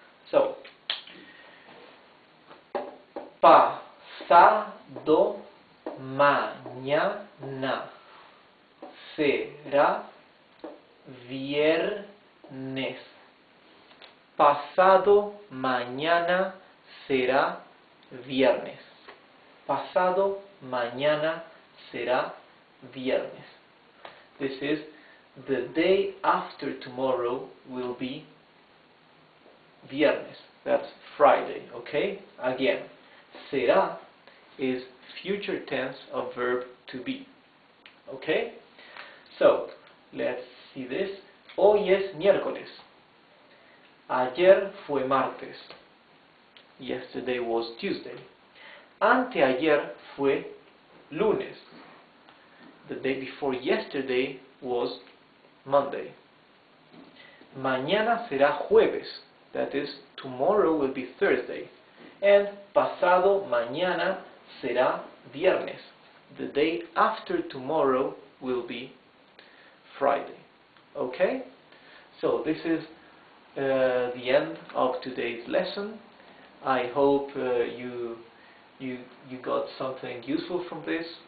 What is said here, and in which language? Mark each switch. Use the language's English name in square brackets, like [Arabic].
[Spanish] So, pasado mañana será viernes. Pasado mañana será viernes. Pasado mañana será viernes. [English] This is the day after tomorrow will be viernes. That's Friday, okay? Again, será is future tense of verb to be. Okay? So, let's see this. [Spanish] Hoy es miércoles. Ayer fue martes. [English] Yesterday was Tuesday. [Spanish] Anteayer fue lunes. [English] The day before yesterday was Monday. [Spanish] Mañana será jueves. [English] That is, tomorrow will be Thursday. [Spanish] And pasado mañana será viernes. [English] The day after tomorrow will be Friday. Okay? So this is the end of today's lesson. I hope you got something useful from this.